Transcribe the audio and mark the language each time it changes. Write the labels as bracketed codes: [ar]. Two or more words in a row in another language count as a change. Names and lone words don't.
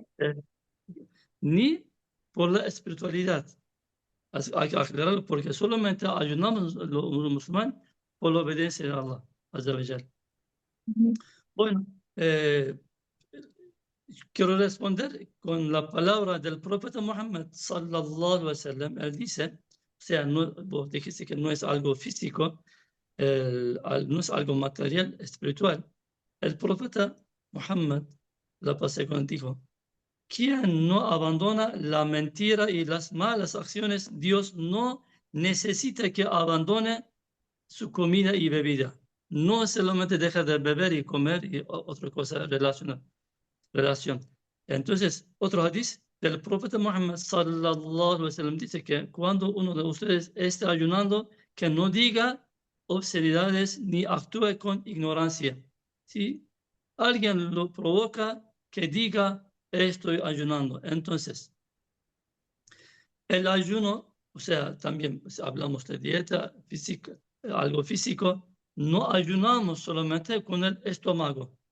[es] eh, ni por la espiritualidad. Hay que aclararlo porque solamente ayunamos los musulmanes por la obediencia a Allah, [ar] عز وجل. [es] Ujú. Bueno, eh, quiero responder con la palabra del profeta Muhammad [ar] صلى الله عليه وسلم. [es] Él dice, o sea, no, vos dijiste que no es algo físico, no es algo material, espiritual. El profeta Muhammad, la paz con él, dijo, quien no abandona la mentira y las malas acciones, Dios no necesita que abandone su comida y bebida. No solamente deja de beber y comer y otra cosa relación. Entonces, otro hadith del profeta Muhammad [ar] صلى الله عليه وسلم [es] dice que cuando uno de ustedes esté ayunando, que no diga obscenidades ni actúe con ignorancia. Si alguien lo provoca, que diga estoy ayunando. Entonces, el ayuno, o sea, también pues, hablamos de dieta física, algo físico, no ayunamos solamente con el estómago.